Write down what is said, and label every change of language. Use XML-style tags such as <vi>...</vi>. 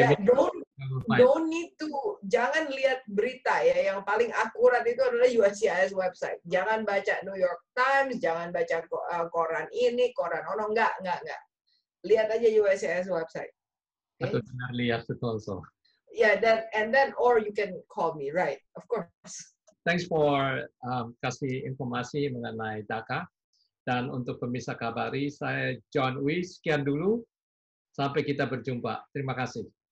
<id>ya,</id> <en>don't need to,</en> <id>jangan lihat berita ya, yang paling akurat itu adalah USCIS website. Jangan baca New York Times, jangan baca koran ini, koran enggak. Lihat aja USCIS website. Okay? Atau benar lihat itu also.</id> <en>Yeah, then or you can call me, right? Of course. Thanks for</en> <id>kasih informasi mengenai Dhaka. Dan untuk pemirsa Kabari, saya John Uy, sekian dulu. Sampai kita berjumpa. Terima kasih.</id>